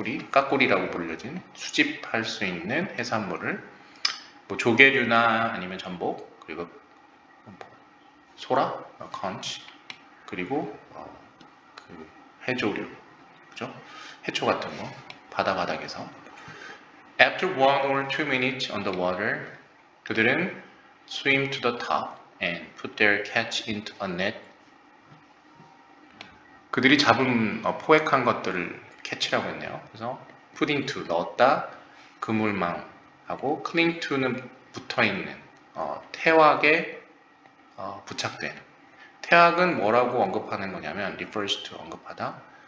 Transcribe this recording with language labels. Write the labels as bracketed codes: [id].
[ko] 까꾸리라고 불려진 수집할 수 있는 해산물을 뭐 조개류나 아니면 전복 그리고 소라, 컨치 그리고 그 해조류, 그죠? 해초 같은 거 바닥에서. [en] After 1 or 2 minutes on the water, [ko] 그들은 [en] swim to the top and put their catch into a net. [ko] 그들이 잡은 포획한 것들을 catch라고 했네요. 그래서 [en] put into [ko] 넣었다, 그물망하고 [en] cling to [ko] 는 붙어있는 태왁에 부착된. 태왁은 뭐라고 언급하는 거냐면 [en] refers to [ko] 언급하다.